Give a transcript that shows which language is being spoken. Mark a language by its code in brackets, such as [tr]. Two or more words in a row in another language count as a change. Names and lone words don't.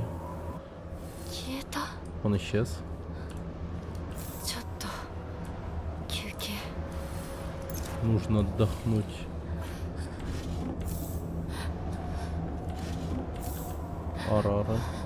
[ja] 消えた [ru] Он исчез. [ja] ちょっと休憩 [ru] Нужно отдохнуть. Арара.